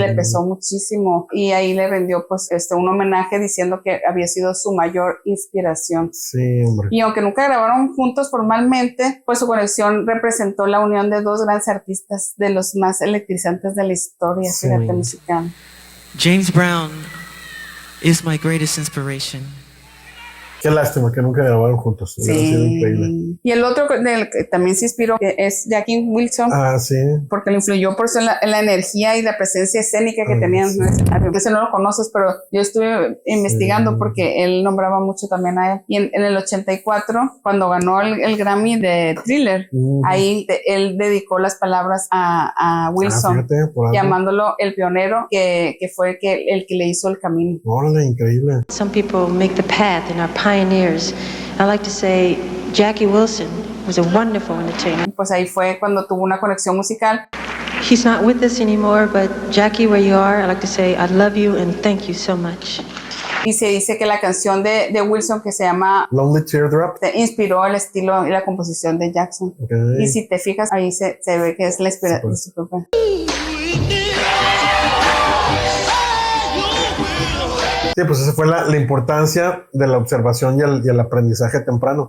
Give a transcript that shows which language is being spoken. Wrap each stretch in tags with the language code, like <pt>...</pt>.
<es>le pesó muchísimo. Y ahí le rindió pues un homenaje diciendo que había sido su mayor inspiración. Sí, hombre. Y aunque nunca grabaron juntos formalmente, pues su conexión representó la unión de dos grandes artistas de los más electrizantes de la historia, Sí. fíjate, musical.</es> <en>James Brown is my greatest inspiration.</en> <es>Qué lástima que nunca grabaron juntos. Hubiera sido increíble. Y el otro del que también se inspiró es Jackie Wilson. Sí. Porque le influyó por eso en la energía y la presencia escénica que tenían. Sí. Ese no lo conoces, pero yo estuve investigando porque él nombraba mucho también a él. Y en el 84, cuando ganó el Grammy de Thriller, ahí él dedicó las palabras a Wilson, Fíjate, por algo. llamándolo el pionero, que fue el que le hizo el camino. Órale, increíble.</es> <en>Some people make the path and are pioneers. I like to say Jackie Wilson was a wonderful entertainer.</en> <es>Pues ahí fue cuando tuvo una conexión musical.</es> <en>He's not with us anymore, but Jackie, where you are, I like to say I love you and thank you so much.</en> <es>Y se dice que la canción de Wilson, que se llama</es> <en>Lonely Teardrop.</en> <es>inspiró el estilo y la composición de Jackson. Okay. Y si te fijas, ahí se ve que es la inspiración. Sí, pues esa fue la importancia de la observación y el aprendizaje temprano.</es>